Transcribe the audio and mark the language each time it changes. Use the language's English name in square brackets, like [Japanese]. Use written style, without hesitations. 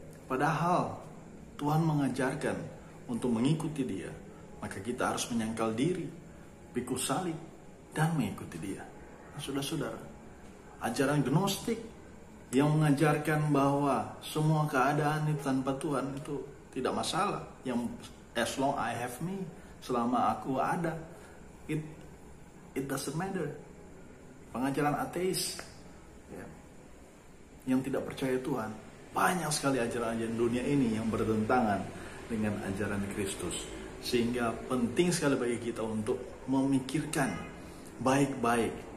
[Indonesian] Padahal Tuhan mengajarkan untuk mengikuti Dia, maka kita harus menyangkal diri, pikul salib, dan mengikuti Dia. Nah, saudara-saudara, ajaran gnostik yang mengajarkan bahwa semua keadaan itu tanpa Tuhan itu tidak masalah. Yang [English] as long I have me, [Indonesian] selama aku ada, [English] it doesn't matter. [Indonesian] Pengajaran ateis, ya, yang tidak percaya Tuhan. Banyak sekali ajaran-ajaran dunia ini yang bertentangan dengan ajaran Kristus. Sehingga penting sekali bagi kita untuk memikirkan baik-baik.